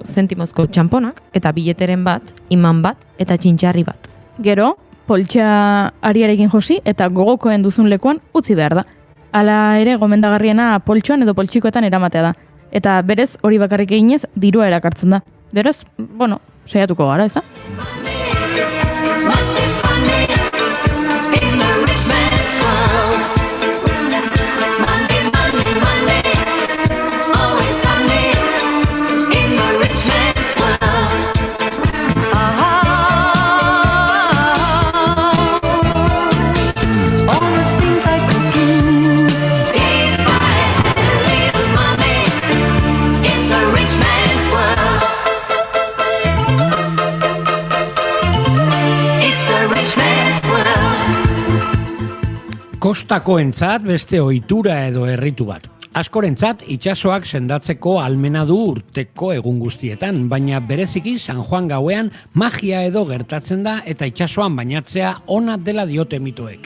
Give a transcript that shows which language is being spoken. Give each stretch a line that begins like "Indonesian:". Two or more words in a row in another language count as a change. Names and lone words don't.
Basque: Zentimozko txamponak eta bileteren bat, iman bat eta txintxarri bat. Gero, poltsa ariarekin josi eta gogokoen duzun lekuan utzi behar da. Hala ere gomendagarriena poltsoan edo poltsikoetan eramatea da. Eta berez hori bakarrik eginez dirua erakartzen da. Berez, saiatuko gara, ez da?
English: Must be funny in the rich man's world. Monday, Monday, Monday, always Sunday in the rich man's world. All the things I could do if I had a little money. It's a rich man's world. It's a rich man's world.
Basque: Kostakoentzat beste ohitura edo herritu bat. Askorentzat itsasoak sendatzeko almena du urteko egun guztietan, baina bereziki San Juan gauean magia edo gertatzen da eta itsasoan bainatzea ona dela diote mitoek.